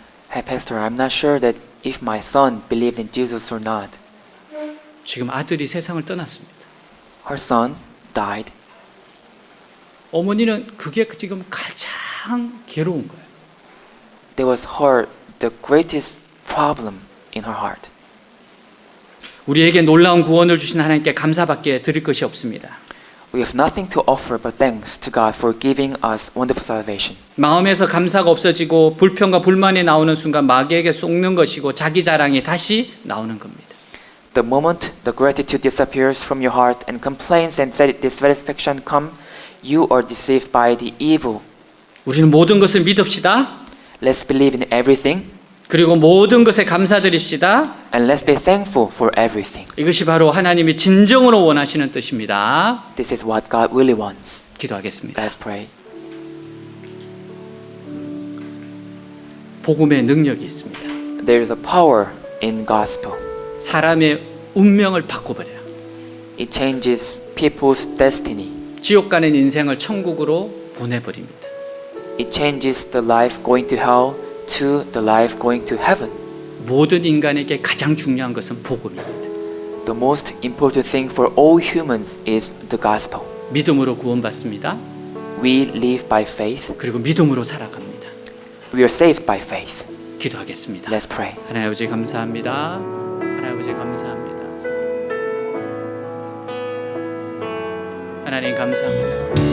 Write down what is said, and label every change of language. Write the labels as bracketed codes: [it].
[en] Hey, Pastor, I'm not sure that if my son believed in Jesus or not. [ko] 지금 아들이 세상을 떠났습니다. [en] Her son died. [ko] 어머니는 그게 지금 가장 괴로운 거예요. [en] That was the greatest problem in her heart. [ko] 우리에게 놀라운 구원을 주신 하나님께 감사밖에 드릴 것이 없습니다. [en] We have nothing to offer but thanks to God for giving us wonderful salvation. [ko] 마음에서 감사가 없어지고 불평과 불만이 나오는 순간 마귀에게 속는 것이고 자기 자랑이 다시 나오는 겁니다. [en] The moment the gratitude disappears from your heart and complaints and dissatisfaction come, you are deceived by the evil. [ko] 우리는 모든 것을 믿읍시다. [en] Let's believe in everything. [ko] 그리고 모든 것에 감사드립시다. [en] And let's be thankful for everything. [ko] 이것이 바로 하나님이 진정으로 원하시는 뜻입니다. [en] This is what God really wants. [ko] 기도하겠습니다. [en] Let's pray. [ko] 복음의 능력이 있습니다. [en] There is a power in gospel. [ko] 사람의 운명을 바꿔버려요. [en] It changes people's destiny. [ko] 지옥 가는 인생을 천국으로 보내버립니다. [en] It changes the life going to hell to the life going to heaven. [ko] 모든 인간에게 가장 중요한 것은 복음입니다. [en] The most important thing for all humans is the gospel. [ko] 믿음으로 구원받습니다. [en] We live by faith. [ko] 그리고 믿음으로 살아갑니다. [en] We are saved by faith. [ko] 기도하겠습니다. [en] Let's pray. [ko] 하나님 아버지 감사합니다. 하나님 아버지 감사합니다. 하나님 감사합니다.